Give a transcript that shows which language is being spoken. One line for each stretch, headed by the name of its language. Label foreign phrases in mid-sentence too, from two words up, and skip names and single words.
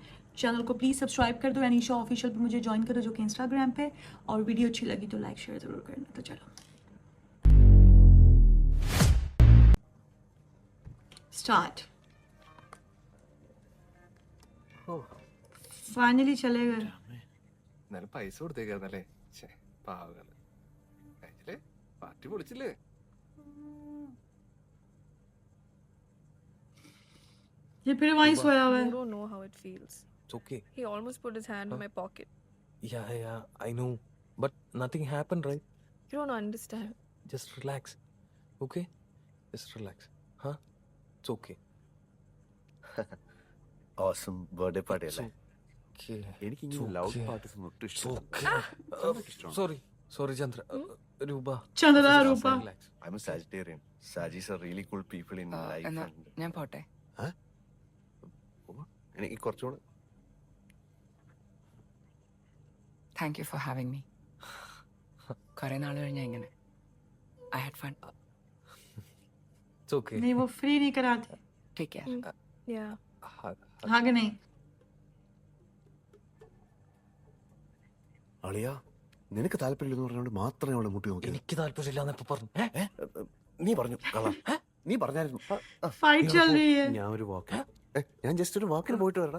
Hindi: चैनल को
English: please subscribe
Hindi: कर दो। अनीशा ऑफिशियल पे मुझे ज्वाइन करो जो कि इंस्टाग्राम पे। और वीडियो अच्छी लगी तो
English: like share
Hindi: ज़रूर करना। तो चलो स्टार्ट। फाइनली चले गए।
Malayalam: എന്നാലും പൈസ കൊടുത്തേക്കായിരുന്നല്ലേ? പാവങ്ങള് കഴിച്ചില്ലേ? പാർട്ടി പൊളിച്ചില്ലേ?
Hindi: ये फिर वहीं सोया हुआ
English: You
Hindi: है।
English: don't know how it feels. It's okay. He almost put his hand in my pocket. Yeah, I know. But nothing happened, right? You don't understand. Just relax. Okay? Just relax. Huh? It's okay. awesome birthday party
Malayalam: അല്ലേ?
English: Okay.
Malayalam: എനിക്ക് ഇങ്ങനെ
English: loud parties
Malayalam: ഒട്ടും
English: It's
Malayalam: ഇഷ്ടമല്ല.
English: okay. Sorry, Chandra. Rupa. चंद्रा Just रूपा। relax. I am a Sagittarian. Saggies are really cool people in life.
Malayalam: എന്നാ ഞാൻ പോട്ടെ. എനിക്ക് കുറച്ചുകൂടെ
English: thank you for having me.
Malayalam: കുറെ നാൾ കഴിഞ്ഞാ ഇങ്ങനെ.
English: I had fun. It's okay.
Hindi: नहीं वो फ्री नहीं कराते।
English: take care. Yeah.
Hindi: हाँ कि नहीं?
Malayalam: അളിയാ നിനക്ക് താല്പര്യമില്ലെന്ന് പറഞ്ഞുകൊണ്ട് മാത്രമേ അവളെ മുട്ടി നോക്കി. എനിക്ക് താല്പര്യമില്ലാന്ന് എപ്പോ പറഞ്ഞു? നീ പറഞ്ഞു കള്ള. നീ പറഞ്ഞായിരുന്നു.
Hindi: फाइट चल रही है।
Malayalam: ഞാൻ ഒരു വാക്ക് ഞാൻ ജസ്റ്റ് ഒരു വാക്കിന് പോയിട്ട് വരടാ.